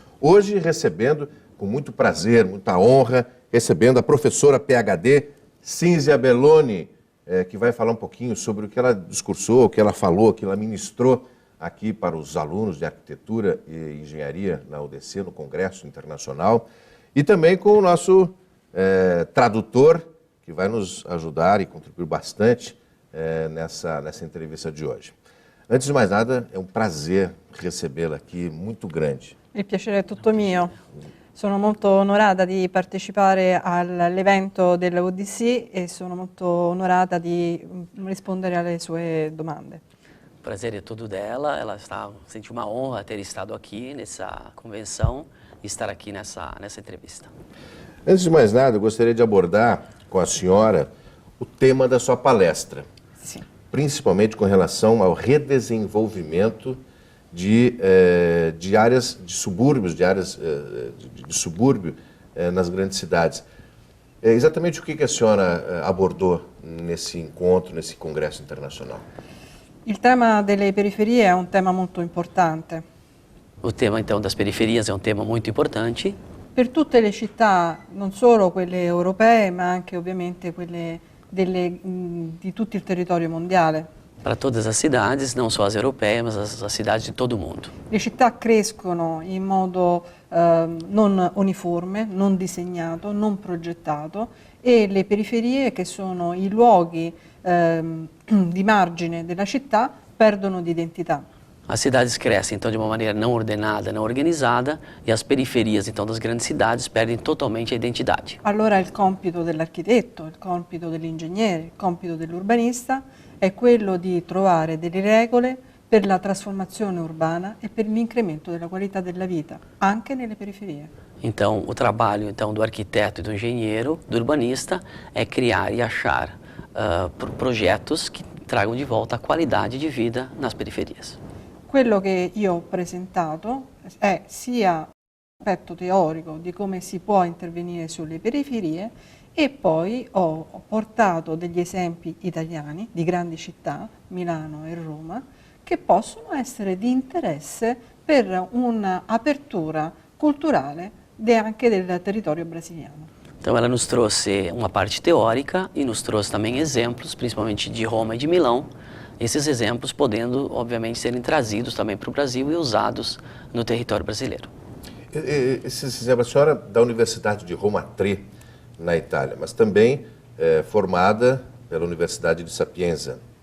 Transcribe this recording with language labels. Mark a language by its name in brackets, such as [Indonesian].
[Portuguese] Hoje recebendo, com muito prazer, muita honra, recebendo a professora PhD Cínzia Belloni, que vai falar um pouquinho sobre o que ela discursou, o que ela falou, o que ela ministrou aqui para os alunos de arquitetura e engenharia na UDC, no Congresso Internacional. E também com o nosso tradutor, que vai nos ajudar e contribuir bastante nessa entrevista de hoje. Antes de mais nada, é um prazer recebê-la aqui, muito grande. [Italian] Il piacere è tutto mio. Sono molto onorata di partecipare all'evento della UDC e sono molto onorata di rispondere alle sue domande. [Portuguese] O prazer é todo dela, ela sente uma honra ter estado aqui nessa convenção e estar aqui nessa entrevista. Antes de mais nada, eu gostaria de abordar com a senhora o tema da sua palestra, Sim. Principalmente com relação ao redesenvolvimento de áreas de subúrbios, de subúrbio nas grandes cidades. Exatamente o que a senhora abordou nesse encontro, nesse congresso internacional? [Italian] Il tema delle periferie è un tema molto importante. [Portuguese] O tema, então, das periferias é um tema muito importante. [Italian] Per tutte le città, non solo quelle europee, ma anche ovviamente quelle di tutto il territorio mondiale. [Portuguese] Para todas as cidades, não só as europeias, mas as cidades de todo o mundo. [Italian] Le città crescono in modo non uniforme, non disegnato, non progettato e le periferie, che sono i luoghi di margine della città, perdono di identità. [Portuguese] As cidades crescem, então, de uma maneira não ordenada, não organizada, e as periferias, então, das grandes cidades perdem totalmente a identidade. [Italian] Allora il compito dell'architetto, il compito dell'ingegnere, il compito dell'urbanista è quello di trovare delle regole per la trasformazione urbana e per l'incremento della qualità della vita, anche nelle periferie. [Portuguese] Então, o trabalho do arquiteto e do engenheiro, do urbanista, é criar e achar projetos que tragam de volta a qualidade de vida nas periferias. [Italian] Quello che io ho presentato è sia l'aspetto teorico di come si può intervenire sulle periferie e poi ho portato degli esempi italiani di grandi città, Milano e Roma, che possono essere di interesse per un'apertura culturale anche del territorio brasiliano. [Portuguese] Então ela nos trouxe uma parte teórica e nos trouxe também exemplos, principalmente de Roma e de Milão, esses exemplos podendo, obviamente, serem trazidos também para o Brasil e usados no território brasileiro. Esses exemplos, a senhora da Universidade de Roma III, na Itália, mas também formada pela Universidade de Sapienza.